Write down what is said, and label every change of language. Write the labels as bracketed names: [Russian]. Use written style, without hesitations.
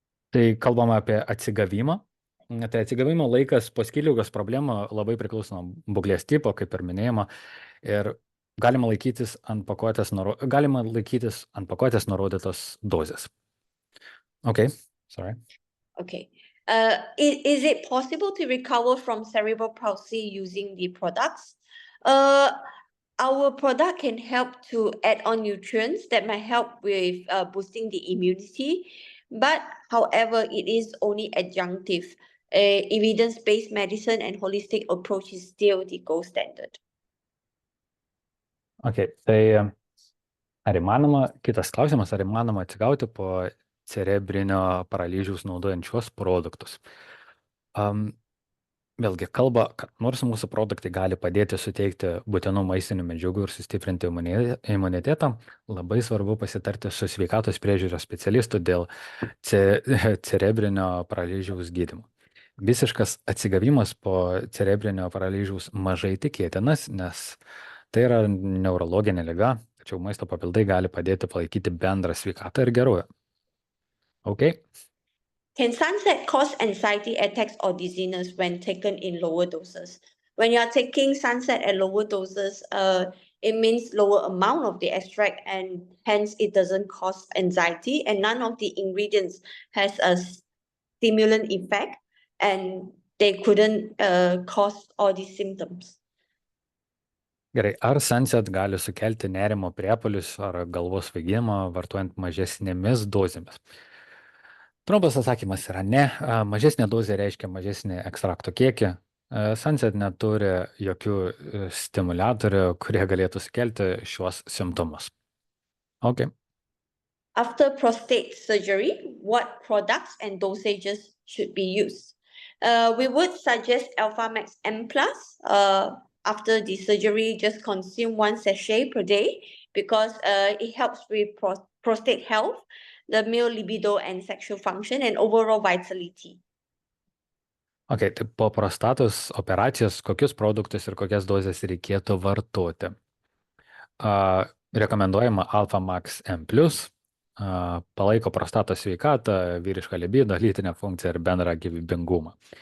[Lithuanian] Tai kalbama apie atsigavimą. Tai atsigavimo laikas po skydliaukės problemų labai priklauso nuo būklės tipo, kaip ir minėjimo, ir galima laikytis ant pakuotės nurodytos dozės. [English] Okay, sorry. Okay. Is it possible to recover from cerebral palsy using the products? Our product can help to add on nutrients that might help with boosting the immunity, but however, it is only adjunctive. Evidence-based medicine and holistic approach is still the gold standard. [Lithuanian] Okay, tai kitas klausimas, ar įmanoma atsigauti po cerebrinio paralyžiaus naudojant šios produktus? Vėlgi kalba, kad nors mūsų produktai gali padėti suteikti būtinų maistinių medžiagų ir sustiprinti imunitetą, labai svarbu pasitarti su sveikatos priežiūros specialistu dėl cerebrinio paralyžiaus gydymo. Visiškas atsigavimas po cerebrinio paralyžiaus mažai tikėtinas, nes tai yra neurologinė liga, tačiau maisto papildai gali padėti palaikyti bendrą sveikatą ir gerovę. [English] Okay. Can sunset cause anxiety attacks or dizziness when taken in lower doses? When you are taking sunset at lower doses, it means lower amount of the extract, and hence it doesn't cause anxiety, and none of the ingredients has a stimulant effect, and they couldn't cause all these symptoms. [Lithuanian] Gerai, ar sunset gali sukelti nerimo priepuolius ar galvos svaigimą vartojant mažesnėmis dozėmis? Trumpas atsakymas yra ne. Mažesnė dozė reiškia mažesnį ekstrakto kiekį. Sunset neturi jokių stimuliatorių, kurie galėtų sukelti šiuos simptomus. [English] Okay. After prostate surgery, what products and dosages should be used? We would suggest Alpha Max M+. After the surgery, just consume 1 sachet per day because it helps with prostate health, the male libido and sexual function, and overall vitality. [Lithuanian] Okay, tai po prostatos operacijos kokius produktus ir kokias dozes reikėtų vartoti? Rekomenduojama Alpha Max M+, palaiko prostatos sveikatą, vyrišką libido, lytinę funkciją ir bendrą gyvybingumą.